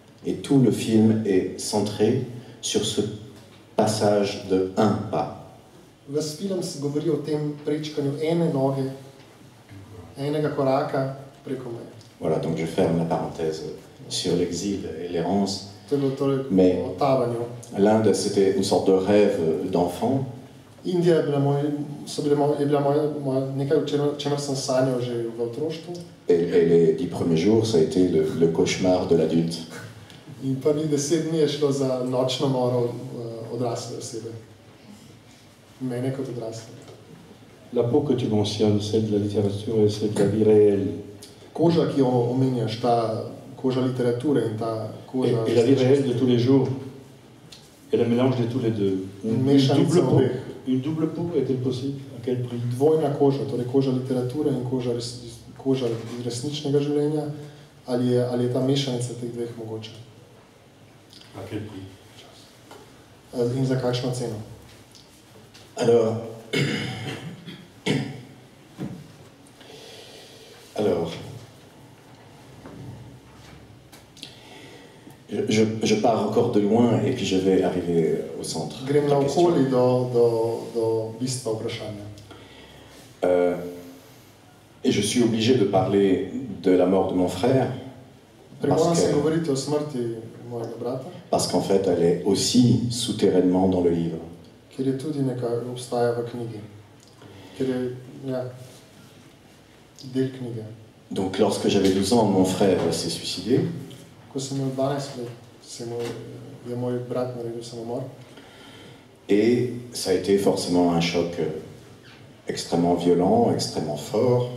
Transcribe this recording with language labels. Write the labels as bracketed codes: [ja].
[fr] Et tout le film est centré sur ce passage de un pas. [sl] Ves film se govori o tem prečkanju ene noge, enega koraka preko meje. [fr] Voilà, donc je ferme la parenthèse sur l'exil et l'errance. [sl] To je bilo torej [fr] Mais- [sl] o tavanju. [fr] L'Inde, c'était une sorte de rêve d'enfant. [sl] Indija je bila nekaj, o čemer sem sanjal že v otroštvu. [fr] Et les 10 premiers jours, ça a été le cauchemar de l'adulte. [sl] In prvih 10 dni je šlo za nočno moro odrasle osebe. Mene kot odrasle. [fr] La peau que tu mentionnes, celle de la littérature et celle de la vie réelle. [sl] Koža, ki jo omenjaš, ta koža literature in ta koža... [fr] Et la vie réelle de tous les jours. Et le mélange de tous les deux. [sl] Mešanica obeh. [fr] Une double peau est-elle possible? À quel prix? [sl] Dvojna koža, torej koža literature in koža resničnega življenja, ali je ta mešanica teh dveh mogoča? [fr] À quel prix? [sl] In za kakšno ceno? [fr] Alors, je pars encore de loin et puis je vais arriver au centre. [sl] Grem [fr] de la question. [sl] naokoli do bistva vprašanja. [fr] Et je suis obligé de parler de la mort de mon frère [sl] Primoram se govoriti o smrti mojega brata, [fr] parce qu'en fait, elle est aussi souterrainement dans le livre. [sl] ker je tudi nekaj obstaja v knjigi. Ker je del knjige. [fr] Donc, lorsque j'avais 12 ans, mon frère s'est suicidé. [sl] Ko sem imel 12 let, je moj brat naredil samomor. [fr] Et ça a été forcément un choc extrêmement violent, extrêmement fort,